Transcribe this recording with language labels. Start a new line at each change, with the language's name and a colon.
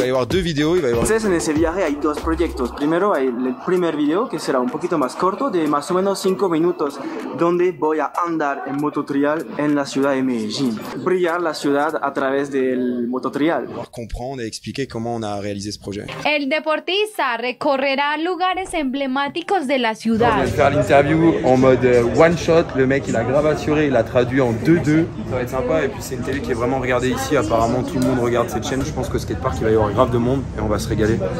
French: Deux vidéos, il va y avoir...
Spanish: Entonces en ese viaje hay dos proyectos. Primero hay el primer video que será un poquito más corto, de más o menos 5 minutos, donde voy a andar en mototrial en la ciudad de Medellín. Brillar la ciudad a través del mototrial.
French: Pour comprendre et expliquer comment on a réalisé ce projet.
Spanish: El deportista recorrerá lugares emblemáticos de la
French: On
Spanish: ciudad.
French: vient de faire l'interview en mode one shot, le mec il a grave assuré, il a traduit en 2-2. Ça va être sympa et puis c'est une télé qui est vraiment regardée ici, apparemment tout le monde regarde cette chaîne. Je pense qu'au skatepark il va y avoir grave de monde et on va se régaler.